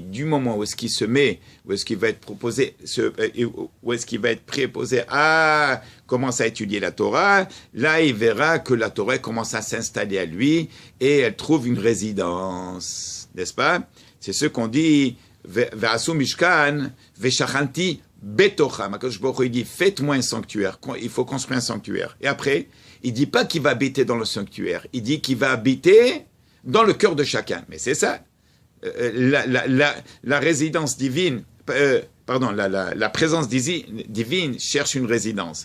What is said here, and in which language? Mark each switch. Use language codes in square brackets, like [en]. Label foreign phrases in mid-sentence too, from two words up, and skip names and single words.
[fr] Du moment où est-ce qu'il se met, où est-ce qu'il va être proposé, où est-ce qu'il va être préposé à commencer à étudier la Torah, là, il verra que la Torah commence à s'installer à lui et elle trouve une résidence, n'est-ce pas? C'est ce qu'on dit... [he] ועשו משכן ושכנתי בתוכה. מהקדוש ברוך הוא, [fr] il dit, faites-moi un sanctuaire. Il faut construire un sanctuaire. Et après, il dit pas qu'il va habiter dans le sanctuaire. Il dit qu'il va habiter dans le cœur de chacun. Mais c'est ça. La résidence divine, la présence divine cherche une résidence.